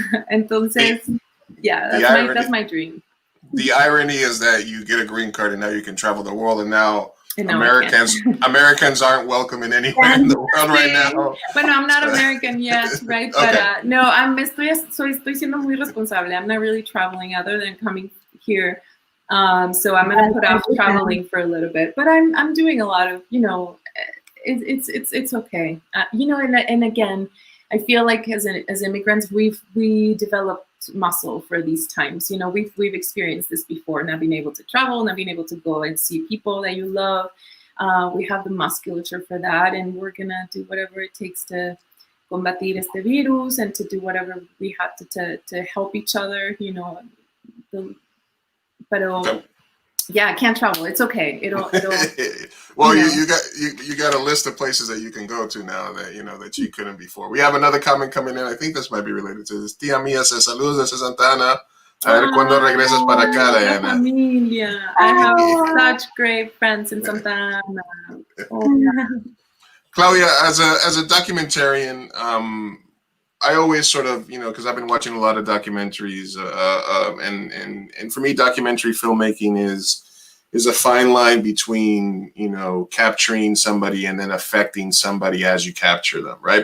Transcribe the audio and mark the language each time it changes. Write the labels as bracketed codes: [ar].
[en] Entonces, yeah, that's my dream. The irony is that you get a green card and now you can travel the world, and now Americans aren't welcome in anywhere in the world right now. Bueno, I'm not American yet, right? Okay. But no, [es] estoy siendo muy responsable. [en] I'm not really traveling other than coming here. So I'm gonna put off traveling for a little bit, but I'm doing a lot of, you know, it's okay. You know, and again, I feel like as immigrants, we developed muscle for these times. You know, we've experienced this before, not being able to travel, not being able to go and see people that you love. We have the musculature for that, and we're gonna do whatever it takes to [es] combatir este virus [en] and to do whatever we have to help each other. You know, but yeah, I can't travel. It's okay. It'll well, you got a list of places that you can go to now that, you know, that you couldn't before. We have another comment coming in. I think this might be related to this. [es] Tía mía se saludos desde Santa Ana. A ver cuándo regresas para acá, Diana. Familia. [en] I have such great friends in Santa Ana. Oh, yeah. Claudia, as a documentarian, I always sort of, you know, because I've been watching a lot of documentaries, and for me, documentary filmmaking is a fine line between, you know, capturing somebody and then affecting somebody as you capture them, right?